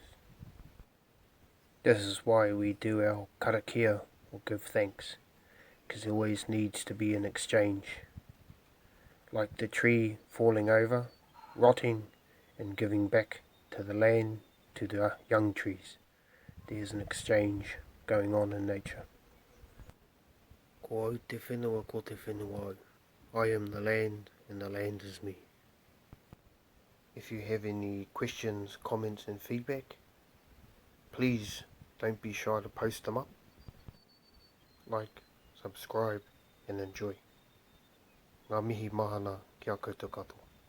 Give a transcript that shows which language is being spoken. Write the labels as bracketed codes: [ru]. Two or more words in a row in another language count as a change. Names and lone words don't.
[en] This is why we do our karakia, or give thanks, because there always needs to be an exchange. Like the tree falling over, rotting, and giving back to the land, to the young trees. There's an exchange going on in nature. [mi] Ko au te whenua ko te whenua au. [en] I am the land and the land is me. If you have any questions, comments and feedback, please don't be shy to post them up. Like, subscribe and enjoy. [mi] Ngā mihi mahana ki a koutou katoa.